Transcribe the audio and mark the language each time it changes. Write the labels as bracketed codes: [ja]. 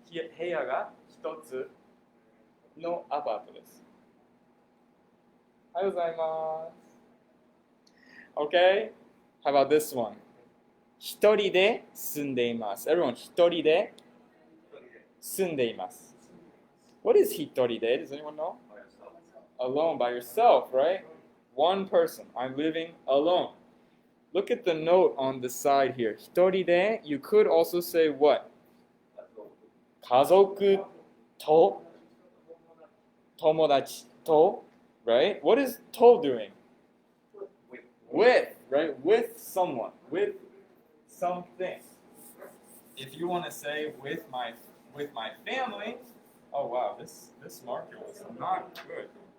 [ja] 部屋が一つのアパートです. おはようございます. [en] Okay? How about this one? [ja] 一人で住んでいます. Everyone, 一人で住んでいます. [en] What is 一人で?Does anyone know? Alone, by yourself, right? One person. I'm living alone. Look at the note on the side here. 一人で, you could also say what? [ja] 家族と友達と, right? [en] What is と doing? With, right? With someone, with something. If you want to say with my family, oh wow, this marker was not good.